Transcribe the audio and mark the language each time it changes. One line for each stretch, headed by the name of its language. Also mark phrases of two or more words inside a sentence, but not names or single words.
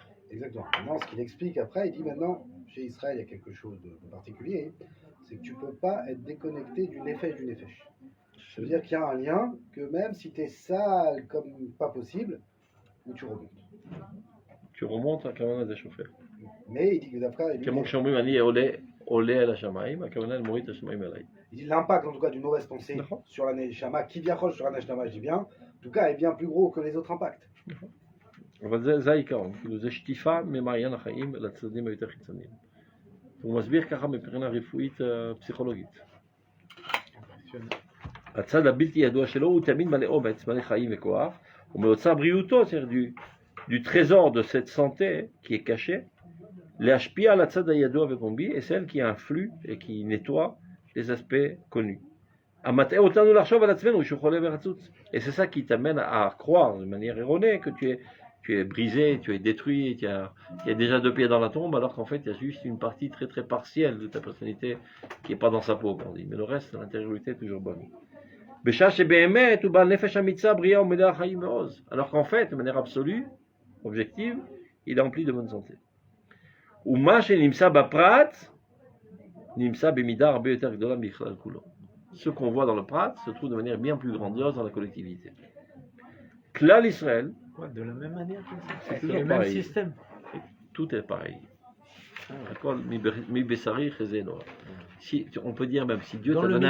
French: Exactement. Maintenant, ce qu'il explique après, il dit maintenant, chez Israël, il y a quelque chose de particulier, c'est que tu ne peux pas être déconnecté du nefesh du nefesh. Ça veut dire qu'il y a un lien, que même si tu es sale comme pas possible, où tu remontes. Tu remontes
Hebrew: הכוונה זה שופט.
French: Mais il dit que d'après, il dit,
Hebrew: כמו שאומרים אני עולה אל השמיים, הכוונה אני מוריד את השמיים אליי.
French: il dit l'impact en tout cas d'une mauvaise pensée D'accord. sur la Neshama, qui viachol sur la Neshama, je dis bien, en tout cas est bien plus gros que les autres impacts.
Hebrew: אבל זה העיקרון, כאילו זה שטיפה ממעיין החיים לצדדים היותר חיצוניים. הוא מסביר ככה מבחינה רפואית פסיכולוגית. הצד הבלתי ידוע שלו הוא תמיד מלא אומץ, מלא חיים וכוח, ומאוצר בריאותו,
French: c'est-à-dire du trésor de cette santé qui est cachée,
Hebrew: להשפיע על הצד הידוע ופומבי,
French: et celle qui influe et qui nettoie les aspects connus.
Hebrew: המטעה אותנו לחשוב על עצמנו שהוא חולה ורצוץ.
French: Et c'est ça qui t'amène à croire de manière erronée que tu es brisé, tu es détruit, tu as déjà deux pieds dans la tombe, alors qu'en fait il y a juste une partie très très partielle de ta personnalité qui n'est pas dans sa peau, comme on dit. Mais le reste, l'intériorité est toujours bonne.
Hebrew: בשעה שבאמת הוא בעל נפש אמיצה, בריאה ומלאה חיים ועוז.
French: Alors qu'en fait, de manière absolue, objective, il est empli de bonne santé.
Hebrew: ומה שנמצא בפרט, נמצא במידה הרבה יותר גדולה בכלל כולו.
French: Ce qu'on voit dans le prat se trouve de manière bien plus grandiose dans la collectivité.
Hebrew: כלל ישראל,
French: Ouais, de la même manière que ça. C'est C'est toujours le même pareil. système. Tout est pareil. D'accord. Mi Bessari, Chezeno. Si, on peut dire même, si Dieu Dans t'a le donné un